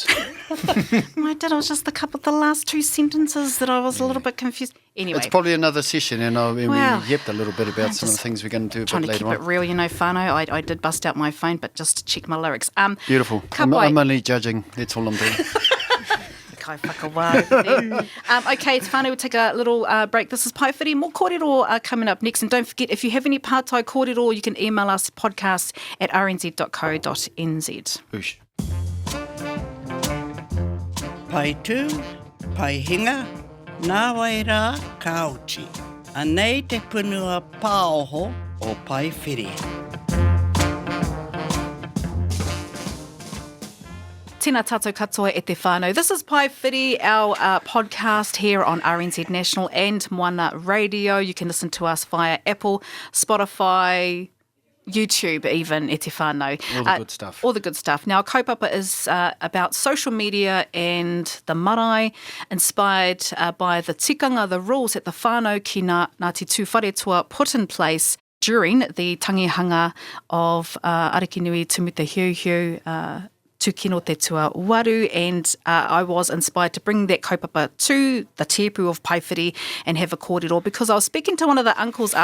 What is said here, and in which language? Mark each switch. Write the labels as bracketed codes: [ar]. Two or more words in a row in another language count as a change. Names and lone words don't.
[en] I did. It was just the last two sentences that I was a little bit confused. Anyway. It's probably another session, and we Wow. yipped a little bit about some of the things we're going to do a Trying bit to later keep it on. real, whānau. I did bust out my phone, but just to check my lyrics. Beautiful. [mi] Ka [en] I'm [mi] pai. [en] only judging. That's all I'm doing. [mi] Kai whakawā. [en] Okay, it's whānau. We'll take a little break. This is Paewhiri. More kōrero coming up next. And don't forget, if you have any [mi] pātai kōrero, [en] you can email us podcast@rnz.co.nz. Boosh. [mi] Pai tū, pai hinga, nā wai rā kauti. Anei te punua pāoho o Paewhiri. Tēnā tātou katoa e te whānau. [en] This is Paewhiri, our podcast here on RNZ National and Moana Radio. You can listen to us via Apple, Spotify, YouTube even, [mi] e te whānau. [en] All the good stuff. All the good stuff. Now, kaupapa is about social media and the marae, inspired by the tikanga, the rules that the [mi] whānau ki [en] Ngāti Tū Wharetua put in place during the tangihanga of Arikinui Tumu te Heuheu, Tūkino te tua waru, and I was inspired to bring that kaupapa to the tepu of Paewhiri and have a kōrero, because I was speaking to one of the uncles after.